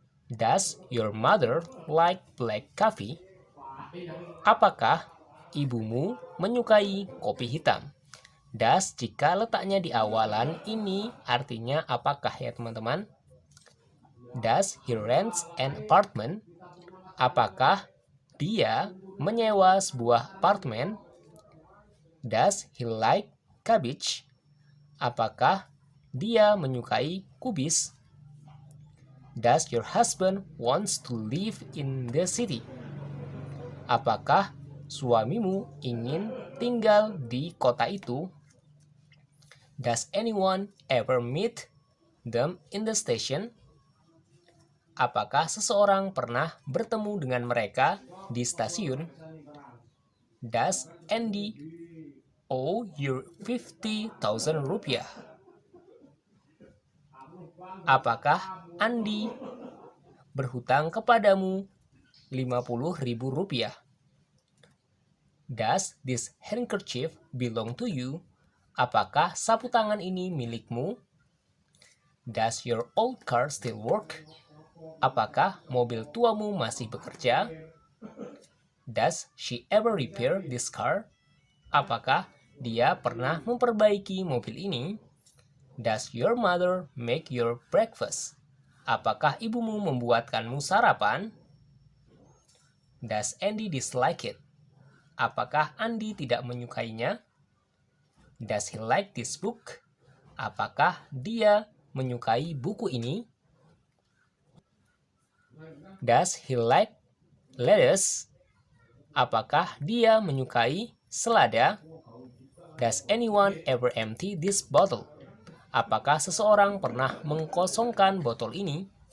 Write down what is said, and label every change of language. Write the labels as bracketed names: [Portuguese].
[English] Does your mother like black coffee? [Indonesian] Apakah ibumu menyukai kopi hitam? Das jika letaknya di awalan ini artinya apakah ya teman-teman? [English] Does he rents an apartment? [Indonesian] Apakah dia menyewa sebuah apartemen? [English] Does he like cabbage? [Indonesian] Apakah dia menyukai kubis? [English] Does your husband wants to live in the city? [Indonesian] Apakah suamimu ingin tinggal di kota itu? [English] Does anyone ever meet them in the station? [Indonesian] Apakah seseorang pernah bertemu dengan mereka di stasiun? [English] Does Andy owe you 50,000 rupiah? [Indonesian] Apakah Andi berhutang kepadamu 50.000 rupiah? [English] Does this handkerchief belong to you? [Indonesian] Apakah sapu tangan ini milikmu? [English] Does your old car still work? [Indonesian] Apakah mobil tuamu masih bekerja? [English] Does she ever repair this car? [Indonesian] Apakah dia pernah memperbaiki mobil ini? [English] Does your mother make your breakfast? [Indonesian] Apakah ibumu membuatkanmu sarapan? [English] Does Andy dislike it? [Indonesian] Apakah Andi tidak menyukainya? [English] Does he like this book? [Indonesian] Apakah dia menyukai buku ini? [English] Does he like lettuce? [Indonesian] Apakah dia menyukai selada? [English] Does anyone ever empty this bottle? [Indonesian] Apakah seseorang pernah mengkosongkan botol ini?